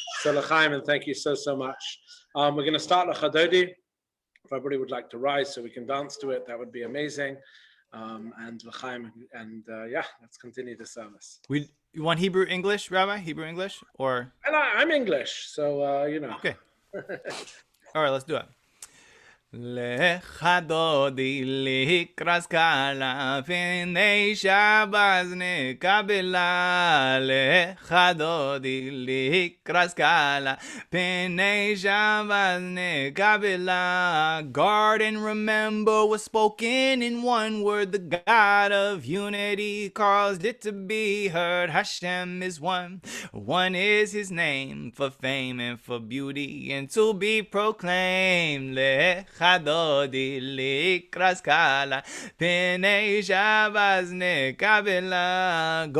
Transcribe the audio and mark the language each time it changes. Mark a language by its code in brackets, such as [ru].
[en] So L'chaim, and thank you so much. We're going to start L'Chadodi. If everybody would like to rise so we can dance to it, that would be amazing. And L'chaim, and yeah, let's continue the service. You want Hebrew English, Rabbi? Hebrew English, or? I'm English, so you know. Okay. All right, let's do it. [he] לך דודי לקראת קהלה, פני שבז נקבלה. לך דודי לקראת קהלה, פני שבז נקבלה. [en] Guard and remember was spoken in one word. The God of unity caused it to be heard. Hashem is one. One is his name, for fame and for beauty, and to be proclaimed. [he] Lecha dodi likras kala, penei shabaz nekabela.